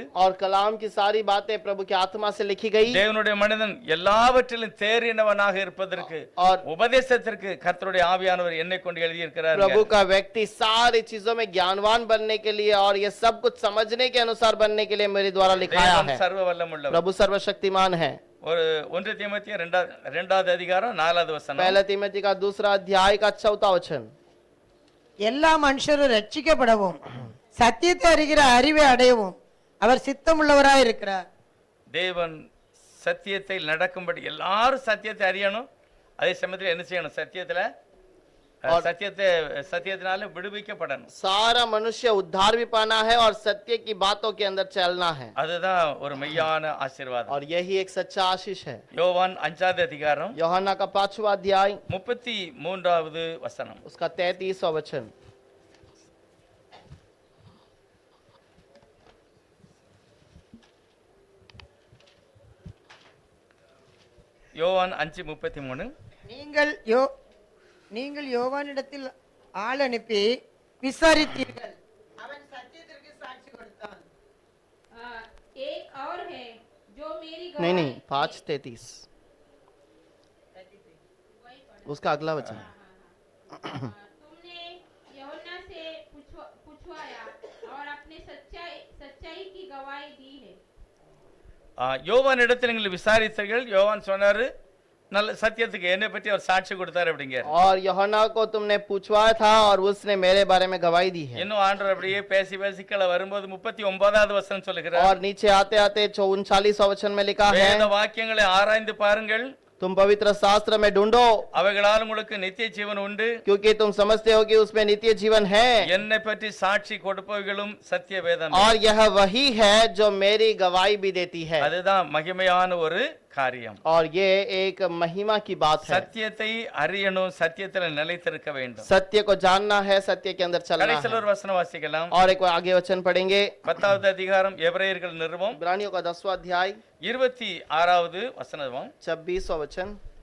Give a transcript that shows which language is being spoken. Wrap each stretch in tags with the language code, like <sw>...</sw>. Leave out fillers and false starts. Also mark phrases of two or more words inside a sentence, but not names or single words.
<hi>और कलाम की सारी बातें प्रभु की आत्मा से लिखी गई,</hi> <ta>தேவனுடைய மனிதன் எல்லாவற்றிலும் தேறினவனாக இருப்பதற்கு</ta> <hi>और</hi> <ta>உபதேசத்திற்கு கர்த்தருடைய ஆவியானவர் என்னை கொண்டு எழுதியிருக்கிறார்.</ta> <hi>प्रभु का व्यक्ति सारी चीजों में ज्ञानवान बनने के लिए और ये सब कुछ समझने के अनुसार बनने के लिए मेरे द्वारा लिखाया</hi> <ta>தேவன்</ta> <hi>है।</hi> <ta>சர்வ வல்லமுள்ளவர்.</ta> <hi>प्रभु सर्वशक्तिमान है।</hi> <ta>ஒரு 1 தீமோத்தேயு 2வது அதிகாரம் 4வது வசனம்.</ta> <hi>पहला तीमोथी का 2 अध्याय का 4वां वचन,</hi> <ta>எல்லா மனுஷரும் ரட்சிக்கப்படவும் சத்தியத்தை அறிகிற அறிவை அடையவும் அவர் சித்தமுள்ளவராய் இருக்கிறார். தேவன் சத்தியத்தை நடக்கும்படி எல்லாரும் சத்தியத்தை அறியணும். அதே சமயத்தில் என்ன செய்யணும்? சத்தியத்தினால விடுவிக்கப்படணும்.</ta> <hi>सारा मनुष्य उद्धार भी पाना है और सत्य की बातों के अंदर चलना है,</hi> <ta>அதுதான் ஒரு மெய்யான ஆசீர்வாதம்.</ta> <hi>और यही एक सच्चा आशीष है।</hi> <ta>யோவான் 5வது அதிகாரம்</ta> <hi>यूहन्ना का 5वां अध्याय</hi> <ta>33வது வசனம்.</ta> <hi>उसका 33वां वचन,</hi> <ta>யோவான் 5:33. நீங்கள் யோவானிடத்தில் ஆள் அனுப்பி விசாரித்தீர்கள், அவன் சத்தியத்திற்கு சாட்சி கொடுத்தான்.</ta> <hi>एक और है जो मेरी नहीं गवाही नहीं 5:33 उसका अगला वचन, तुमने यूहन्ना से पूछवाया और अपने सच्चाई की गवाही दी है।</hi> <ta>யோவான் இடத்தில் நீங்கள் விசாரித்தீர்கள். யோவான் சொன்னாரு, நல்ல சத்தியத்துக்கு என்னை பற்றி அவர் சாட்சி கொடுத்தாரு அப்படிங்க.</ta> <hi>और यूहन्ना को तुमने पूछवाया था और उसने मेरे बारे में गवाही दी है।</hi> <ta>இன்னும் ஆண்டவர் அப்படியே பேசி பேசி கீழே வரும்போது 39வது வசனம் சொல்லுகிறார்,</ta> <hi>और नीचे आते आते 39वां वचन में लिखा है,</hi> <ta>வேத வாக்கியங்களை ஆராய்ந்து பாருங்கள்,</ta> <hi>तुम पवित्र शास्त्र में ढूंढो</hi> <ta>அவைகளால் உங்களுக்கு நித்திய ஜீவன் உண்டு,</ta> <hi>क्योंकि तुम समझते हो कि उसमें नित्य जीवन है,</hi> <ta>என்னை பற்றி சாட்சி கொடுப்பவைகளும் சத்திய வேதம்.</ta> <hi>और यह वही है जो मेरी गवाही भी देती है।</hi> <ta>அதுதான் மகிமையான ஒரு காரியம்.</ta> <hi>और ये एक महिमा की बात है।</hi> <ta>சத்தியத்தை அறியணும், சத்தியத்தில் நிலைத்திருக்க வேண்டும்.</ta> <hi>सत्य को जानना है, सत्य के अंदर चलना</hi> <ta>கடைசியில்</ta> <hi>है।</hi> <ta>ஒரு வசனம் வாசிக்கலாம்.</ta> <hi>और एक आगे वचन पढ़ेंगे,</hi> <ta>10வது அதிகாரம் எபிரேயர்கள் நிருபம்</ta> <hi>इब्रानियों का 10वां अध्याय</hi> <ta>26வது வசனம்.</ta> <hi>26वां वचन,</hi>